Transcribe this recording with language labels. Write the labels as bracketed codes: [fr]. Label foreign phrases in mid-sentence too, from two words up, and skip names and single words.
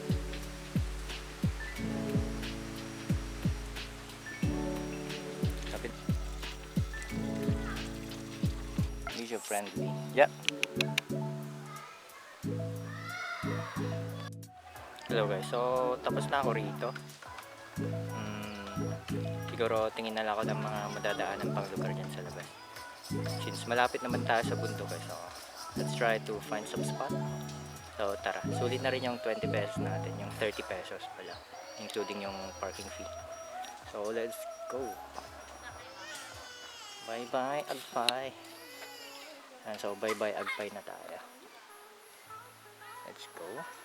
[en] Friendly. Yeah. Hello guys. [tl] So, tapos na ako rito. Siguro tingin na lang ako ng mga madadaanan pang lugar dyan sa labas. Since malapit naman tayo sa bundok guys. [en] So, let's try to find some spot. So, [tl] tara. Sulit na rin yung 20 pesos natin. Yung 30 pesos pala. Including yung [en] parking fee. So, let's go. Bye-bye, Agpay. And so bye bye Agpay [tl] na tayo. [en] Let's go.